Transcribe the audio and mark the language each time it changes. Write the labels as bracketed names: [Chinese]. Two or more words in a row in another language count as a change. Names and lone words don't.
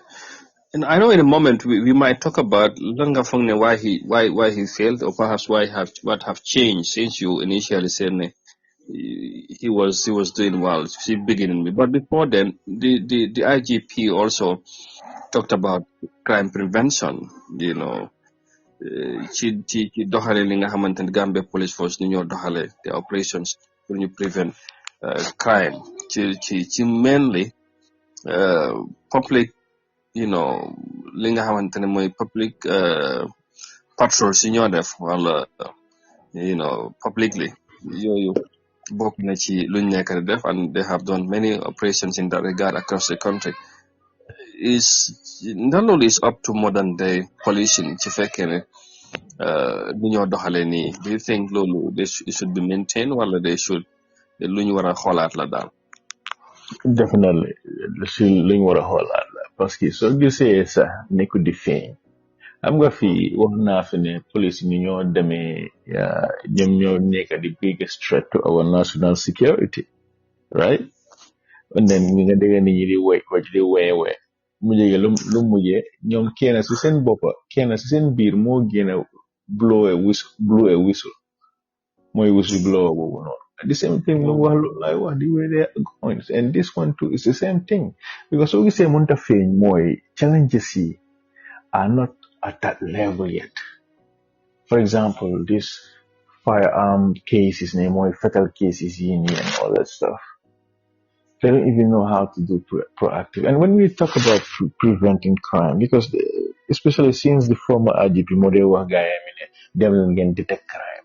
[English] And I know in a moment we might talk about Langa Fongne why he failed, or perhaps what have changed since you initially said he was doing well beginning. But before then, the IGP also talked about crime prevention. You know, [Wolof] ci doxale li nga xamantene Gambia Police Force ni ñoo doxale [English] the operations [Wolof] pour ñu [English] prevent crime [Wolof] ci [English] mainly public, you know, [Wolof] li nga xamantene mooy [English] public patrol [Wolof] si ñoo def wala [English] you know publicly [Wolof] yooyu bokk na ci luñ nekk di def, [English] and they have done many operations in that regard across the country. [Wolof] Ndax loolu [English] is up to modern day policing [Wolof] ci fekkee ne ni ñoo doxale nii. [English] Do you think loolu it should be maintained wala they should [Wolof] lu ñu war a xoolaat la daal? Definitely si lu ñu war a xoolaat la parce que soo gisee sax nekku di feeñ xam nga fii wax naa fi ne police ni ñoo demee ñoom ñoo nekk [English] the biggest threat to our national security, right? And then [Wolof] ñi nga dégg nit ñi di weewe mu jege lu mujjee ñoom kenn si seen boppa kenn si seen biir moo gën a [English] blow a whistle [Wolof] mooy [English] whistle blower [Wolof] boobu noonu. [English] The same thing [Wolof] lu wax lu lay wax [English] the way they are going, and this one too is the same thing because [Wolof] soo gisee mënta feeñ mooy [English] challenges yi are not at that level yet. For example, this firearm cases, more fatal cases and all that stuff. They don't even know how to do proactive. And when we talk about preventing crime, because especially since the former IGP model guy, they can detect crime.